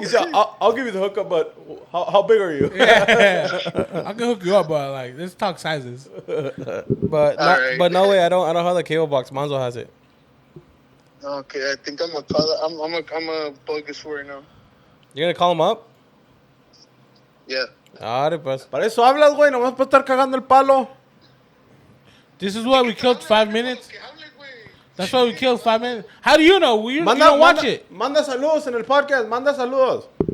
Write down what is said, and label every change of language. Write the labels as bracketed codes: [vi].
[en] he said, I'll give you the hookup, but how big are you? Yeah. I can hook you up, but like, let's talk sizes. But Alright. but no way. I don't have the cable box. Monzo has it. Okay, I think I'm a bogus for it now. You're gonna call him up? Yeah. [es] Ahora pues. Para eso hablas, güey, nomás para estar cagando el palo. [en] This is why we killed 5 minutes. That's why we killed 5 minutes. How do you know? You don't watch it. [es] Manda saludos en el podcast, manda saludos.